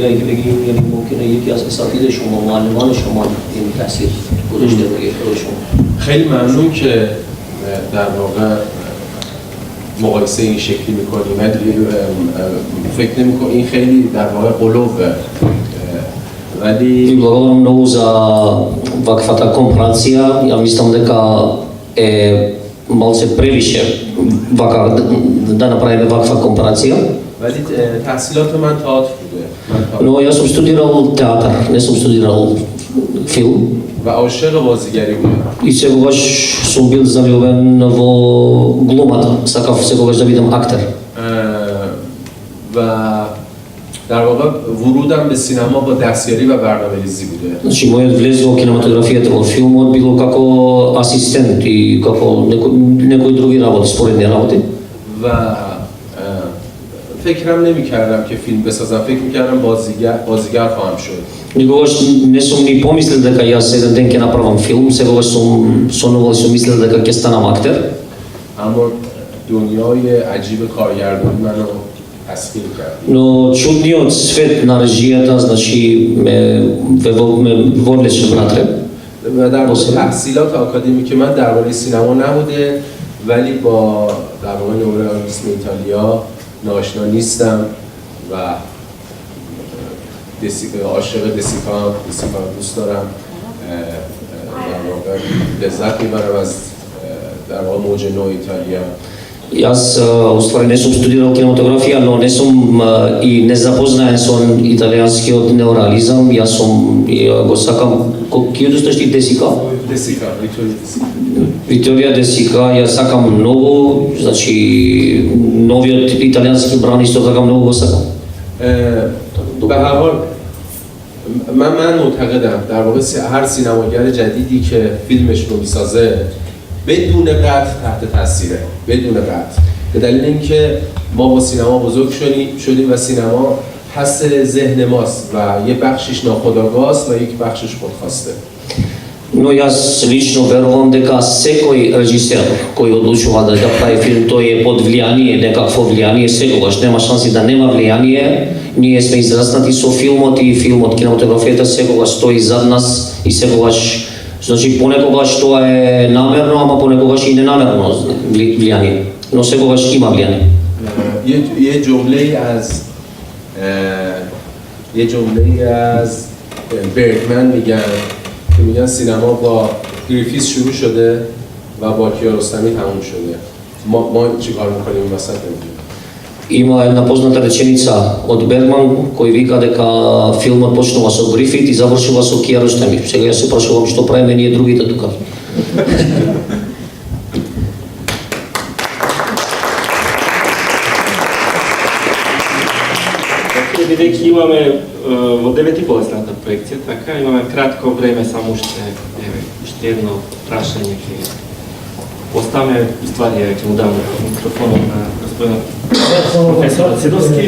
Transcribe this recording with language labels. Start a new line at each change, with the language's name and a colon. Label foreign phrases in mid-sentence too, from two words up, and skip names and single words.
Persian: خیلی ممنون که در واقع مقایسه این شکلی میکنیم. من فکر نمی‌کنم این خیلی در واقع قلوبه.
Macedonian: Ви благодарам многу за ваквата компарација. Ја мислам дека е малце превише да направиме ваква компарација.
Persian: ولی تحصیلات من تئاتر بوده.
Macedonian: Но јас сум студирал театар, не сум студирал филм.
Persian: و عاشق بازیگری بودم.
Macedonian: И секогаш сум бил залюбен во глумата. Сакав секогаш да бидам актер.
Persian: و در واقع ورودم به سینما با دستیاری و برنامه‌ریزی بوده.
Macedonian: Значи мојот влез во кинематографијата во филмот било како асистент и како некои други работи, споредни работи.
Persian: و فکرم نمی‌کردم که فیلم بسازم. فکر می‌کردم بازیگر خواهم شد.
Macedonian: Никогаш не сум ни помислил дека јас еден ден ќе направам филм, секогаш сум сонувал и сум мислел дека ќе станам актер.
Persian: اما دنیای عجیب کارگردانی منو تسخیر کرد.
Macedonian: Но чудниот свет на режијата, значи ме водлеше внатре.
Persian: و در واقع تحصیلات آکادمیک من درباره سینما نبوده، ولی با در واقع نورالیسم ایتالیا ناآشنا نیستم و عاشق دسیکا دوست دارم. در واقع لذت میبرم از در واقع موج نو ایتالیا.
Macedonian: Јас уствари не сум студирал кинематографија, но не сум и не запознаен со италијанскиот неореализам. Јас сум го сакам кој што Десика. Десика, Виторија Десика, ја сакам многу, значи новиот италијански бран исто така многу го сакам.
Persian: به هر حال من معتقدم در واقع هر سینماگر جدیدی که فیلمش رو میسازه بدون قطع تحت تاثیره، بدون قطع. به دلیل اینکه ما با سینما بزرگ شدیم و سینما حس ذهن ماست و یه بخشش ناخودآگاه است و یک بخشش خودخواسته.
Macedonian: Но јас лично верувам дека секој режисер кој одлучува да прави филм, тој е под влијание, некакво влијание, секогаш нема шанси да нема влијание. Ние сме израснати со филмот и филмот, кинематографијата секогаш стои зад нас и секогаш, значи понекогаш тоа е намерно, ама понекогаш и ненамерно влијание, но секогаш има влијание.
Persian: یه جمله از برگمن میگن که میگن سینما با گریفیس شروع شده و با کیارستمی تموم شده. ما چیکار میکنیم این وسط نمیدونیم.
Macedonian: Има една позната реченица од Бергман кој вика дека филмот почнува со Грифит и завршува со Киаростами. Сега јас се прашувам што правиме ние другите тука. Бидејќи имаме во 9:30 проекција, така, имаме кратко време, само уште едно прашање ќе поставаме, ствари ќе му дам микрофонот на господин професор Седовски.